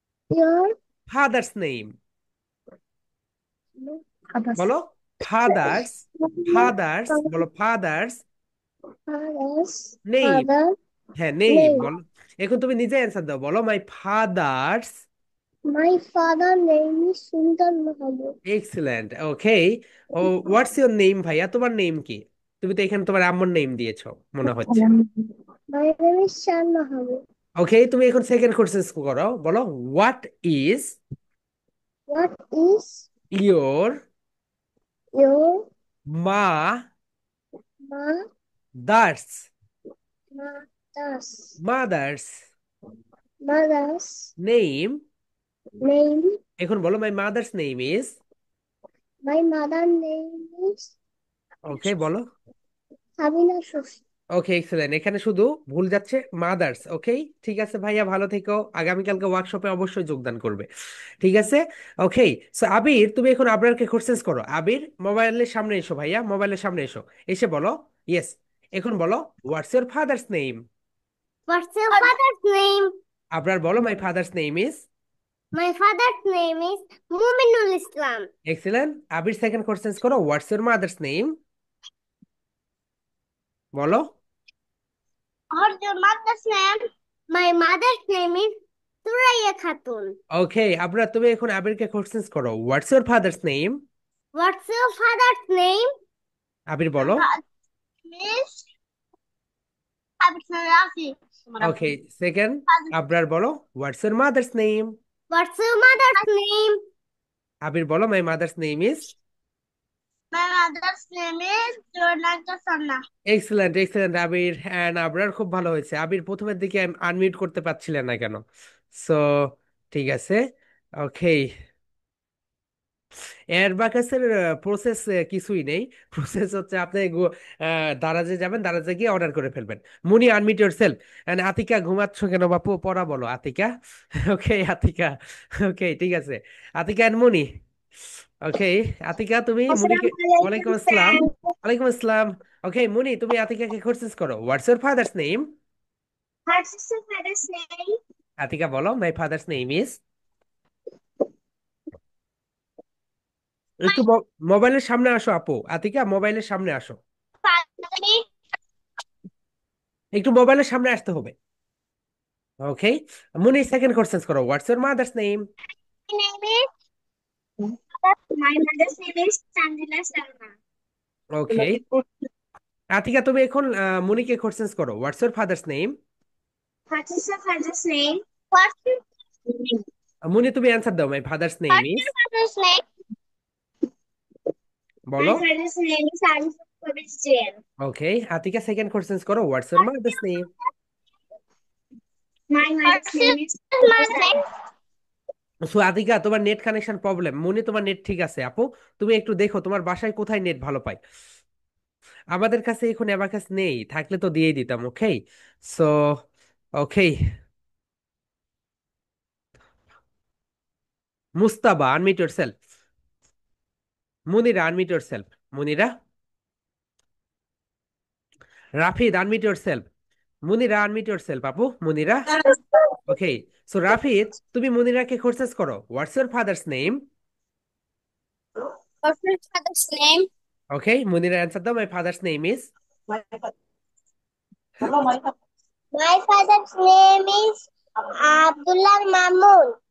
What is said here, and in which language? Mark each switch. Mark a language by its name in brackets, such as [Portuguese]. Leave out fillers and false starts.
[English] your father's name? Others বলো father's, father's বলো father's Father's name. father [Bangla] হ্যাঁ, name [English] name. [Bangla] বলো। এখন তুমি নিজে অ্যান্সার দাও, বলো [English] My father's. My father name is Sundar Mahabu. Excellent, okay. ও, what's your name [Bangla] ভাইয়া, তোমার নেম কি? তুমি তো এখানে তোমার আম্মুর নেম দিয়েছো মনে হচ্ছে। [English] My name is Shan Mahabu. Okay, তুমি এখন second question করো, বলো what is What is your your [Bangla] মা [English] ma- দার্স mother's mother's mother's name? name? এখন বলো my mother's name is. My mother name is [Bangla] ওকে, বলো। [English] Sabina Shoshi. [Bangla] ওকে, এক্সেলেন্ট। এখানে শুধু ভুল যাচ্ছে মাদার্স। ওকে, ঠিক আছে ভাইয়া, ভালো থেকো। আগামীকালকে ওয়ার্কশপে অবশ্যই যোগদান করবে, ঠিক আছে? ওকে। সো আবির, তুমি এখন আবরারকে কোশ্চেন্স করো। আবির, মোবাইলের সামনে এসো ভাইয়া, মোবাইলের সামনে এসো। [English] এসে বলো ইয়েস। এখন বলো what's your father's name. What's your father's name? Abrar বলো my father's name is. My father's name is Muminul Islam. Excellent. Abir, second questions করো, what's your mother's name. [Bangla] বলো। [English] What's your mother's name? My mother's name is Suraya Khatun. Okay, Abrar, তুমি এখন আবিরকে questions করো, what's your father's name. What's your father's name? Abir My [Bangla] বলো। [English] father's name is Abdul Rafi. Okay, second Abrar বলো what's your mother's name. What's your mother's name? Abir বলো my mother's name is. My mother's name is Jonathan Sanna. [Bangla] Excellent, excellent Abir and Abrar, খুব ভালো হয়েছে। আবির প্রথমের দিকে unmute করতে পারছিলেন না কেন? সো ঠিক আছে, ওকে। এয়ারবাকাসের প্রসেস কিছুই নেই। প্রসেস হচ্ছে আপনি দারাজে যাবেন, দারাজে গিয়ে অর্ডার করে ফেলবেন। মুনি, [English] Unmute yourself. [Bangla] এন্ড আতিকা, ঘুমাচ্ছ কেন বাপু? পড়া বলো আতিকা। ওকে আতিকা, ওকে ঠিক আছে। আতিকা এন্ড মুনি, ওকে। আতিকা, তুমি মুনিকে। ওয়ালাইকুম [Arabic] Assalamualaikum, আসসালাম। [English] sir. [Arabic] ওয়ালাইকুম আসসালাম। [English] Okay Muni, তুমি আতিকাকে courses করো, what's your father's name. What's your father's name? Atika বলো মাই ফাদার্স নেম ইজ। [Bangla] একটু [English] My [Bangla] মোবাইলের সামনে আসো আপু, আতিকা মোবাইলের সামনে আসো। [English] father's [Bangla] একটু মোবাইলের সামনে আসতে হবে। [English] Okay, Muni, second question করো, what's your mother's name. name is my mother's name is Chandila Sharma. Okay, Atika, তুমি এখন মুনিকে question করো, what's your father's name. What is your father's name? What's your Muni, তুমি answer দাও, my father's name What's is. your father's name? My [Bangla] বলো। [English] father's name is Arif Pavis Jain. Okay, Atika, second question করো, what's your mother's name. My mother's name is mother's name? [Bangla] So Atika, তোমার net connection problem. মুনি, তোমার net ঠিক আছে আপু? তুমি একটু দেখো তোমার বাসায় কোথায় নেট ভালো পায়। আমাদের কাছে এখন অ্যাবাকাস নেই, থাকলে তো দিয়েই দিতাম। [English] Okay, so okay. Mustaba, unmute yourself. Munira, unmute yourself. Munira. Rafid, unmute yourself. Munira, unmute yourself আপু, Munira. Okay, so Rafid, তুমি মুনিরাকে courses করো, what's your father's name. What's your father's name? Okay, Munira answer দাও, my father's name is. My father's name is Abdullah Mamun.